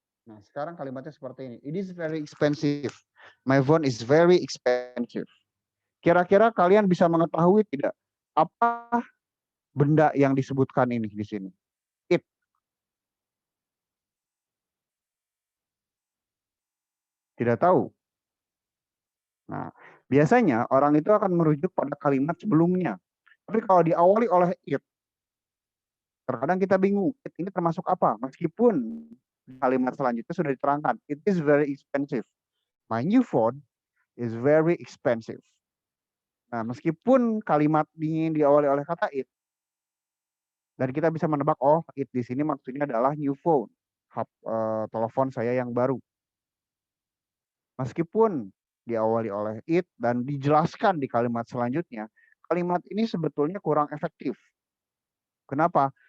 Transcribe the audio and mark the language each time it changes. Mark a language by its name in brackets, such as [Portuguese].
[Indonesian] Nah, sekarang kalimatnya seperti ini. [English] It is very expensive. My phone is very expensive. [Indonesian] Kira-kira kalian bisa mengetahui tidak apa benda yang disebutkan ini di sini? It. Tidak tahu. Nah, biasanya orang itu akan merujuk pada kalimat sebelumnya. Tapi kalau diawali oleh it, terkadang kita bingung. It ini termasuk apa? Meskipun kalimat selanjutnya sudah diterangkan. [English] It is very expensive. [Indonesian] My new phone is very expensive. Nah, meskipun kalimat ini diawali oleh kata it, dan kita bisa menebak, oh, it di sini maksudnya adalah new phone, telepon saya yang baru. Meskipun diawali oleh it dan dijelaskan di kalimat selanjutnya, kalimat ini sebetulnya kurang efektif. Kenapa?